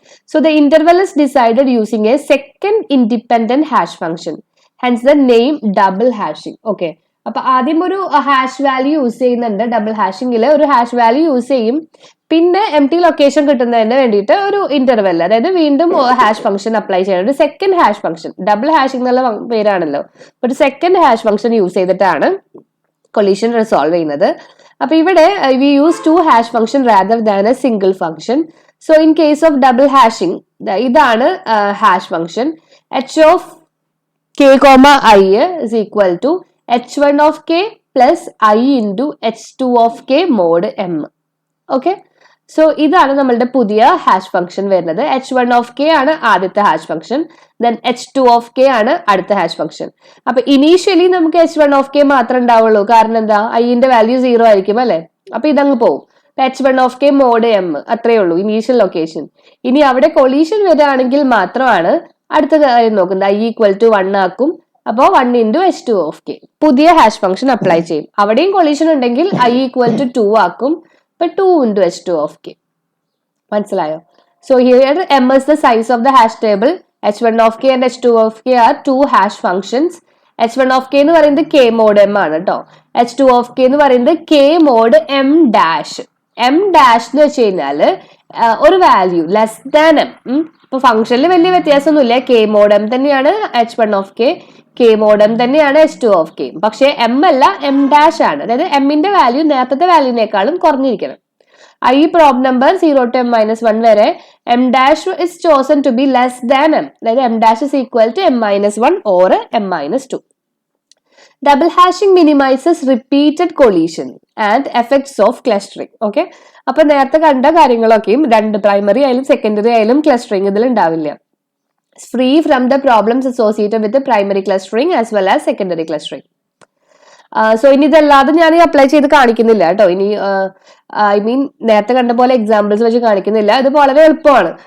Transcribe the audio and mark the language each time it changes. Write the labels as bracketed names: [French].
[English] So the interval is decided using a second independent hash function. Hence the name double hashing. Okay. [Malayalam] അപ്പൊ ആദ്യം ഒരു hash value use ചെയ്യുന്നുണ്ട്, double ഹാഷിംഗില് ഒരു hash value use ചെയ്യും, പിന്നെ empty location കിട്ടുന്നതിന് വേണ്ടിയിട്ട് ഒരു ഇന്റർവെൽ, അതായത് വീണ്ടും ഹാഷ് ഫംഗ്ഷൻ അപ്ലൈ ചെയ്യണം, ഒരു second hash function. Double hashing എന്നുള്ള പേരാണല്ലോ, ഒരു സെക്കൻഡ് ഹാഷ് ഫംഗ്ഷൻ യൂസ് ചെയ്തിട്ടാണ് കൊളീഷൻ റിസോൾവ് ചെയ്യുന്നത്. അപ്പൊ ഇവിടെ [English] We use 2 hash function rather than a single function. So in case of double hashing, [Malayalam] ഇതാണ് hash function. [English] h of k, i is equal to h1 of k plus I into h2 of k mod m. [Malayalam] Okay, so ഇതാണ് നമ്മളുടെ പുതിയ hash function വരുന്നത്. h1 of k ആണ് ആദ്യത്തെ hash function, then h2 of k ആണ് അടുത്ത hash function. അപ്പൊ initially നമുക്ക് h1 ഓഫ് k മാത്രമേ ഉണ്ടാവുള്ളൂ, കാരണം എന്താ, ഐന്റെ വാല്യൂ 0 ആയിരിക്കും അല്ലെ, അപ്പൊ ഇതങ്ങ് പോകും. h1 of k mode m അത്രേ ഉള്ളൂ ഇനീഷ്യൽ ലൊക്കേഷൻ. ഇനി അവിടെ കൊളീഷൻ വരികയാണെങ്കിൽ മാത്രമാണ് അടുത്ത കാര്യം നോക്കുന്നത്, i ഈക്വൽ ടു 1 ആക്കും. അപ്പോൾ 1 ഇൻറ്റു h2 ഓഫ് k പുതിയ ഹാഷ് ഫംഗ്ഷൻ അപ്ലൈ ചെയ്യും. അവിടെയും കൊളീഷൻ ഉണ്ടെങ്കിൽ i ഈക്വൽ ടു 2 ആക്കും. ഇപ്പൊ 2 ഇൻറ്റു h2 ഓഫ് k. മനസ്സിലായോ? [English] So here m is the size of the hash table. h1 of k and h2 of k are two hash functions. [Malayalam] h1 of k എന്ന് പറയുന്നത് k mod m ആണ് കേട്ടോ. h2 of k എന്ന് പറയുന്നത് k mod m dash. m dash എന്ന് വെച്ച് കഴിഞ്ഞാല് ഒരു വാല്യൂ ലെസ് ദാൻ m. ഇപ്പൊ ഫംഗ്ഷനിൽ വലിയ വ്യത്യാസമൊന്നുമില്ല, k mod m തന്നെയാണ് h1 of k mod m തന്നെയാണ് h2 of k. പക്ഷെ m അല്ല m dash ആണ്, അതായത് m ന്റെ വാല്യൂ നേരത്തെ വാല്യൂവിനേക്കാളും കുറഞ്ഞിരിക്കണം. ഈ probe number [English] 0 to m minus 1 വരെ m dash is chosen to be less than m, അതായത് m dash is equal to m minus 1 or m minus 2. Double hashing minimizes repeated collision and effects of clustering. [Malayalam] Okay, അപ്പൊ നേരത്തെ കണ്ട കാര്യങ്ങളൊക്കെയും രണ്ട് primary ആയാലും secondary ആയാലും clustering ഇതിൽ ഉണ്ടാവില്ല. [English] Free from the problems associated with primary clustering as well as secondary clustering. [Malayalam] So ഇനി ഇതല്ലാതെ ഞാൻ അപ്ലൈ ചെയ്ത് കാണിക്കുന്നില്ല കേട്ടോ. ഇനി ഐ മീൻ നേരത്തെ കണ്ട പോലെ എക്സാമ്പിൾസ് വെച്ച് കാണിക്കുന്നില്ല. ഇത് വളരെ എളുപ്പമാണ്.